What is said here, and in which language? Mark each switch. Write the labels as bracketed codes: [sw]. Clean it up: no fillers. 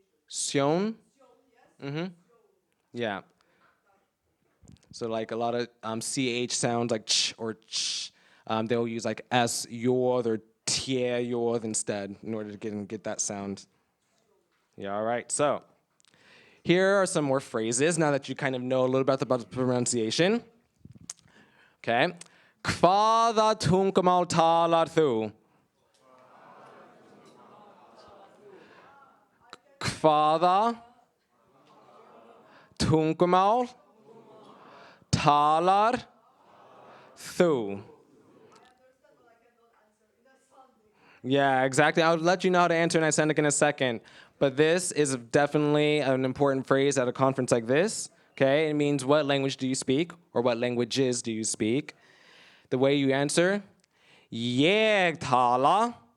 [en] Sjón? Yeah. So like a lot of CH sounds like ch or ch. They'll use like S yorð or tie yorð instead in order to get that sound. Yeah, all right. So here are some more phrases now that you kind of know a little bit about the pronunciation. Okay. [is] Hvaða tungumál talar þú? Hvaða tungumál talar þú? [en] Yeah, exactly. I'll let you know how to answer in Icelandic in a second. But this is definitely an important phrase at a conference like this. Okay, it means what language do you speak, or what languages do you speak? The way you answer, [is] ég tala.